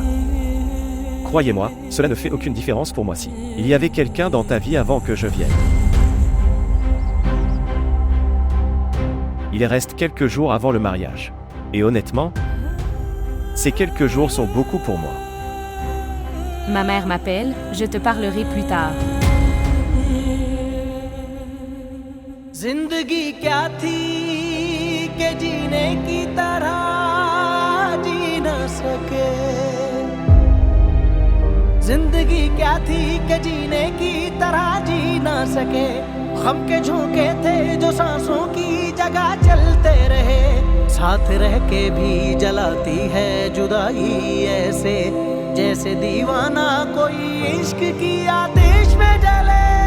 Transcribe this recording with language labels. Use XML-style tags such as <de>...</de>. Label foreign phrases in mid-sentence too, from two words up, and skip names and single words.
<fr>Croyez-moi, cela ne fait aucune différence pour moi si il y avait quelqu'un dans ta vie avant que je vienne. Il reste quelques jours avant le mariage. Et honnêtement, ces quelques jours sont beaucoup pour moi. Ma mère m'appelle, je te parlerai plus tard.</fr> <hi>जिंदगी क्या थी के जीने की तरह जी न सके जिंदगी क्या थी के जीने की तरह जी न सके गम के झोंके थे जो सांसों की जगह चलते रहे साथ रह के भी जलाती है जुदाई ऐसे जैसे दीवाना कोई इश्क की आतिश में जले।</hi>